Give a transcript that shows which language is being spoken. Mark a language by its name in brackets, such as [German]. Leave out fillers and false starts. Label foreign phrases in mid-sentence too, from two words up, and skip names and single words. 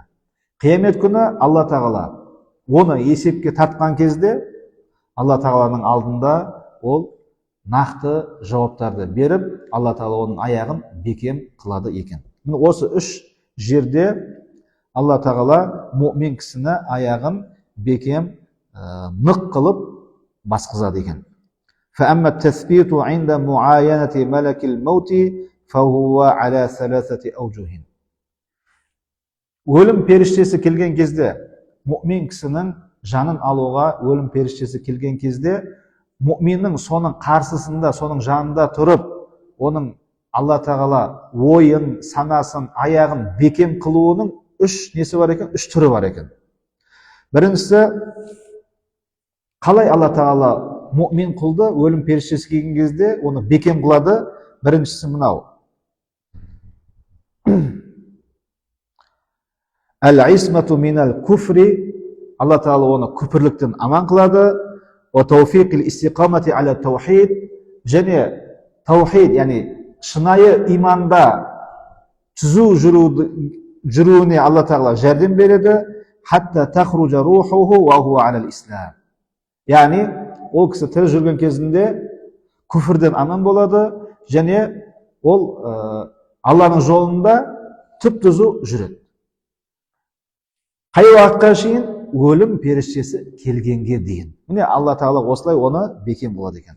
[Kazakh] Қиямет күні Алла Тағала оны есепке тартқан кезде Алла Тағаланың алдында ол нақты жауаптарды беріп, Алла Тағала оның аяғын бекем қылады екен. Осы үш жерде Алла Тағала мұмин кісіні аяғын бекем нық қылып басқызады екен. [Arabic] فأما التثبيت عند معاينة ملك الموت فهو على ثلاثة أوجه. [Kazakh] Өлім періштесі келген кезде, мұмин кісінің жанын алуға өлім періштесі келген кезде, мұминнің соның қарсысында, соның жанында тұрып, оның Алла Тағала ойын, санасын, аяғын бекем қылуының үш несі бар екен, үш түрі бар екен. Біріншісі, қалай Алла Тағала мұмин құлды өлім періштесі келген кезде оны бекем қылады? Біріншісі мынау. [Arabic] العصمة من الكفر, [Kazakh] Алла Тағала оны күпірліктен аман қылады. [Arabic] وتوفيق الاستقامة على التوحيد, [Kazakh] және таухид, яғни шынайы иманда түзу жүруіне Алла Тағала жәрдем береді. [Arabic] حتى تخرج روحه وهو على الإسلام. [Kazakh] Яғни ол кісі тірі жүрген кезінде күфірден аман болады, және ол Алланың жолында түп-түзу жүреді. Қай уақытқа шейін? Өлім періштесі келгенге дейін. Міне Алла Тағала осылай оны бекем болады екен.